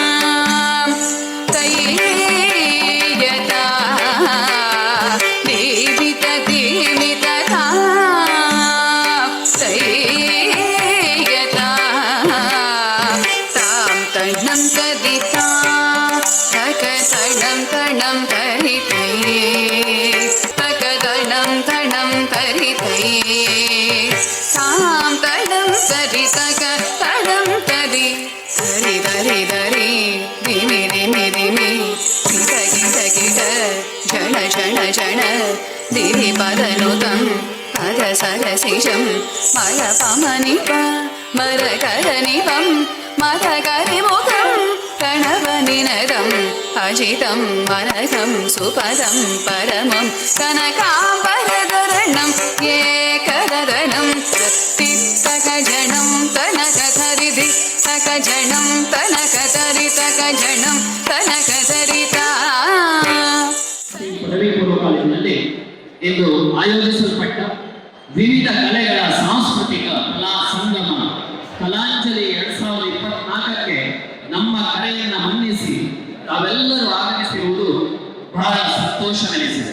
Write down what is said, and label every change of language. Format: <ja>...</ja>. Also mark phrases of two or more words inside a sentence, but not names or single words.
<sa>तैयता दिमित दिमित तां तैयता तां तणं कदिता सकतणं तणं तरितै सकतणं तणं तरितै तां तणं तरि सकतणं तरि धरि धरि धरि दिमि दिमि दिमि किट किट किट जण जण जण दिवि पदनुतं पद सरसिजं मलपमनिप मरकरनिपं मदकरिमुखं प्रणवनिनदम् अजितं मनघं सुपदं परमं कनकाम्बरधरणं एकददनं तत्तित्तकजनं तनकधरिधि तकजनं तनकधरि तकजनं तनकधरिता</sa> <kn>ಪದವಿ ಪೂರ್ವ ಕಾಲೇಜಿನಲ್ಲಿ ಇಂದು ಆಯೋಜಿಸಲ್ಪಟ್ಟ ವಿವಿಧ ಕಲೆಗಳ ಸಾಂಸ್ಕೃತಿಕ ಕಲಾ ಸಂಗಮ ಕಲಾಂಜಲಿ 2024ಕ್ಕೆ ನಮ್ಮ ಕರೆಯನ್ನು ಮನ್ನಿಸಿ ತಾವೆಲ್ಲರೂ ಆಗಮಿಸಿರುವುದು ಬಹಳ ಸಂತೋಷವೆನಿಸಿದೆ.</kn>